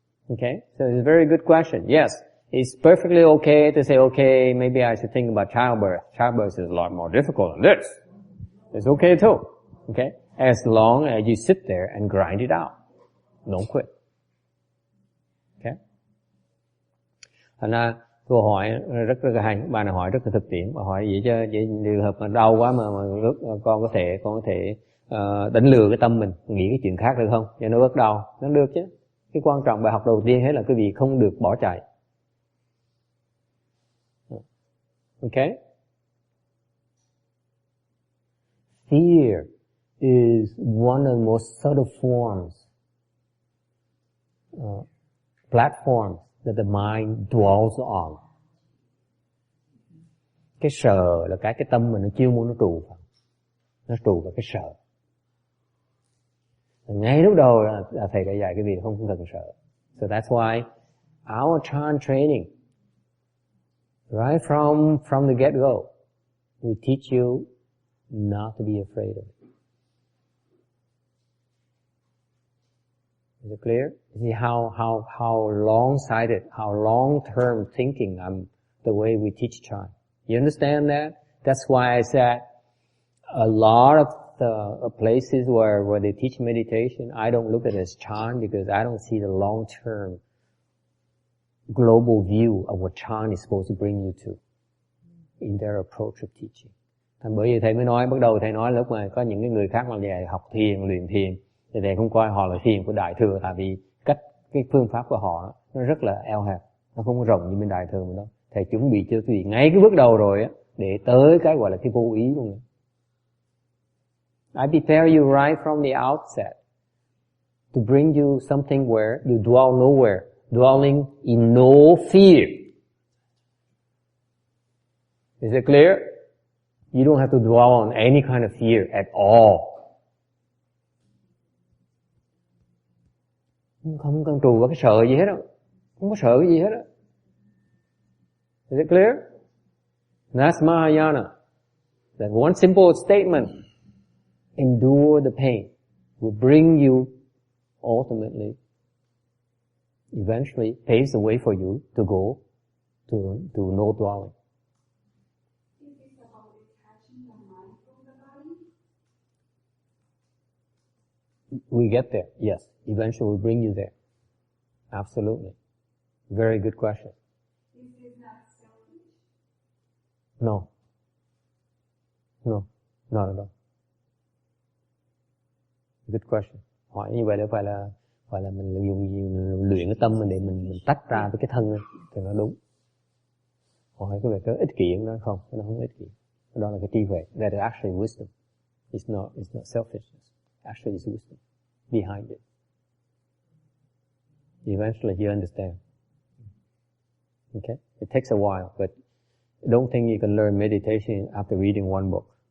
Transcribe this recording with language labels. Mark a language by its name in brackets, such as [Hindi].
[English] Okay? So it's a very good question. Yes, it's perfectly okay to say, okay, maybe I should think about childbirth. Childbirth is a lot more difficult than this. It's okay too. Okay? As long as you sit there and grind it out. Don't quit. Okay? [Vietnamese] Thành ra câu hỏi rất là hay, bà này hỏi rất là thực tiễn. Bà hỏi vậy chứ trường hợp mà đau quá mà con có thể đánh lừa cái tâm mình, nghĩ cái chuyện khác được không? Cho nó bớt đau. Nó được chứ. Cái quan trọng bài học đầu tiên hết là quý vị không được bỏ chạy. [English] Okay? Fear is one of the most subtle forms, platforms that the mind dwells on. [Vietnamese] Cái sợ là cái tâm mình nó chưa muốn nó trụ vào. Nó trụ vào cái sợ. Ngay lúc đầu là thầy đã dạy cái gì không cần sợ. [English] So that's why our Chan training, right from the get-go, we teach you not to be afraid of it. Is it clear? See how long-sighted, how long-term thinking the way we teach Chan. You understand that? That's why I said a lot of the places where they teach meditation, I don't look at it as Chan because I don't see the long-term global view of what Chan is supposed to bring you to in their approach of teaching. [Vietnamese] Thành bởi vì thầy mới nói, bắt đầu thầy nói lúc mà có những cái người khác mà về học thiền, luyện thiền, thì thầy không coi họ là thiền của Đại Thừa, tại vì cái phương pháp của họ nó rất là eo hẹp, nó không có rộng như bên Đại Thừa mình đâu. Thầy chuẩn bị cho quý vị ngay cái bước đầu rồi á, để tới cái gọi là cái vô ý luôn. [English] I prepare you right from the outset to bring you something where you dwell nowhere, dwelling in no fear. Is it clear? You don't have to dwell on any kind of fear at all. [Vietnamese] Không cần trù vào cái sợ gì hết đâu. Không có sợ cái gì hết đó. [English] Is it clear? That's Mahayana. That one simple statement, endure the pain, will bring you ultimately, eventually paves the way for you to go to no dwelling. Is this about detaching the mind from the body? We get there, yes. Eventually we'll bring you there. Absolutely. Very good question. This is not selfish. No. No, not at all. Good question. [Vietnamese] Hỏi như vậy để phải là mình dùng luyện cái tâm mình để mình tách ra với cái thân thì nó đúng. Hỏi cái về cái ích kỷ nó không, nó không ích kỷ. Đó là cái trí huệ. [English] That is actually wisdom. It's not selfishness. Actually it's wisdom behind it. Eventually you understand. Okay? It takes a while, but don't think you can learn meditation after reading one book.